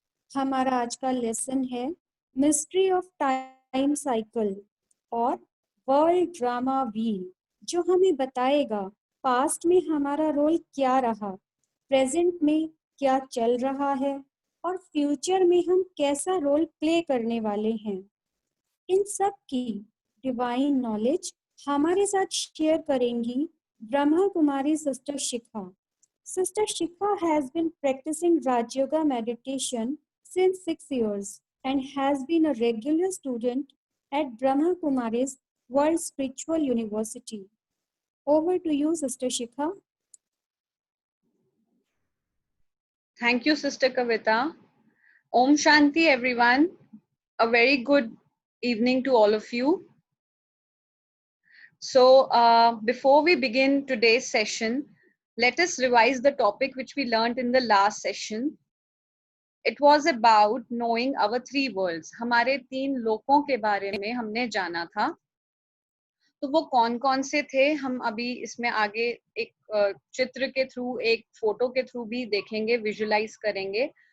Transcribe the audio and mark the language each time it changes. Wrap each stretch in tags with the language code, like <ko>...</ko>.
<hi>हमारा आज का लेसन है मिस्ट्री ऑफ टाइम साइकिल और वर्ल्ड ड्रामा व्हील, जो हमें बताएगा पास्ट में हमारा रोल क्या रहा, प्रेजेंट में क्या चल रहा है और फ्यूचर में हम कैसा रोल प्ले करने वाले हैं। इन सब की डिवाइन नॉलेज हमारे साथ शेयर करेंगी Brahma Kumari sister Shikha.</hi> <en>Sister Shikha has been practicing Raj Yoga meditation since 6 years and has been a regular student at Brahma Kumari's World Spiritual University. Over to you, Sister Shikha. Thank you, Sister Kavita. Om Shanti, everyone. A very good evening to all of you. So, before we begin today's session, let us revise the topic which we learned in the last session. It was about knowing our 3 worlds.</en> <hi>हमारे 3 लोकों के बारे में हमने जाना था तो वो कौन कौन से थे हम अभी इसमें आगे एक चित्र के थ्रू, एक फोटो के थ्रू भी देखेंगे, विजुलाइज करेंगे।</hi>